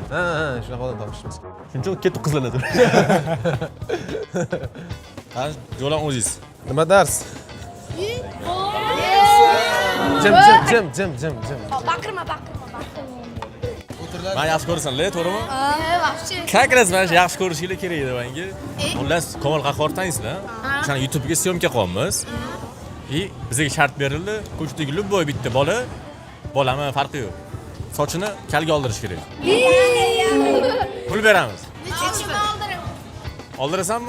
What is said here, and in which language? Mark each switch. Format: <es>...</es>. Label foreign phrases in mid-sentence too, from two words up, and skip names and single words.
<uz>Ha, shunaqa odam topishimiz kerak. Shuning uchun ketib qizlanadi. Ha, yo'lan o'zingiz. Nima dars? Jim. Baqirma. Men yaxshi ko'rasan-la, to'g'rimi? Ha,</uz> <ru>вообще. Как раз</ru> <uz>mana yaxshi ko'rishinglar kerak edi menga. Xullas, Komol Qahhortansizlar. O'shani YouTube'ga syomka qilamiz. Bizga shart berildi. Ko'chdagi любой bitta bolami farqi yo'q. Sochini kalga oldirish kerak. Pul beramiz. Oldirasanmi?</uz>